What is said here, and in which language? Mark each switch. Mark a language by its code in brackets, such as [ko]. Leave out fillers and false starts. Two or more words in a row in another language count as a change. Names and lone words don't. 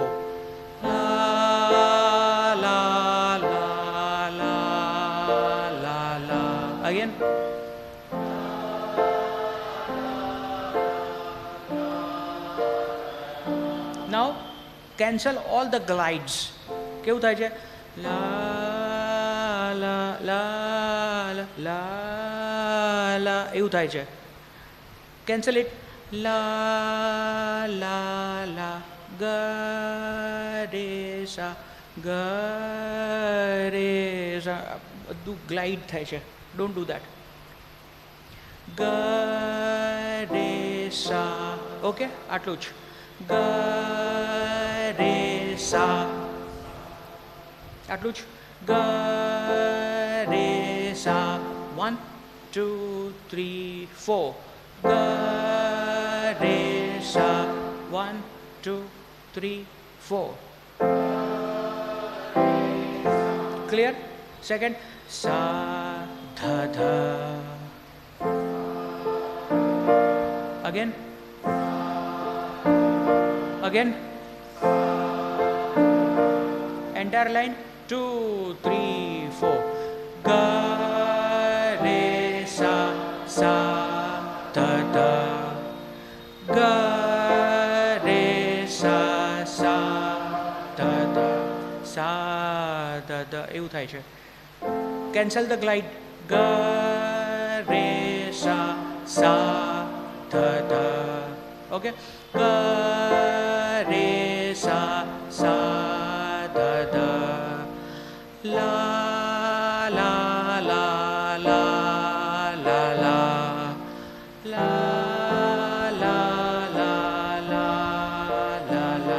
[en] La la la la la la. Again. Now cancel all the glides. [gu] કેવું થાય છે? લા લા લા લા લા એવું થાય છે. [en] Cancel it. La la la ga re sa ga re sa. [gu] બધું ગ્લાઇડ થાય છે. [en] Don't do that. ga re sa. [gu] Okay? આટલું જ. ga re sa. આટલું જ. ga re sa. 1 2 3 4. ga re sa. 1 2 3 4. [en] Clear? Second. Sa dha dha. Again. Again. Entire line. 2 3 4. ga re sa sa dha dha. ga re sa sa dha dha. sa dha dha. [gu] એવું થાય છે. [en] Cancel the glide. ga re sa sa dha dha. Okay? ga re sa sa dha dha. La la la la la la la la la la la la.